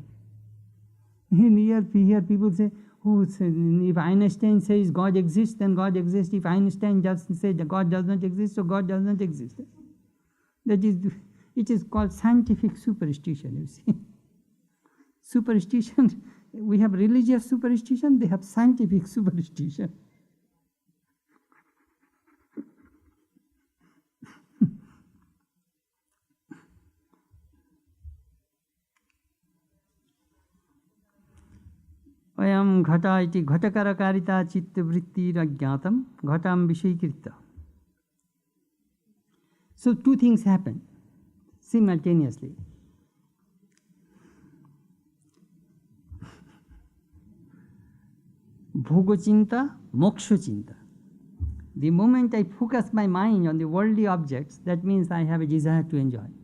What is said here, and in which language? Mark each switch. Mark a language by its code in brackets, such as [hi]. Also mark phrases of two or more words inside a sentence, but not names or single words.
[en] Here people say, if Einstein says God exists, then God exists. If Einstein just says that God does not exist, so God does not exist. It is called scientific superstition, you see. Superstition, we have religious superstition, they have scientific superstition. [sa] Ayam ghata iti ghatakarakaritta chitta vrittirajñatam ghatam vishayikritta. [en] So 2 things happen simultaneously. [sa] Bhogachinta, mokshachinta. [en] The moment I focus my mind on the worldly objects, that means I have a desire to enjoy.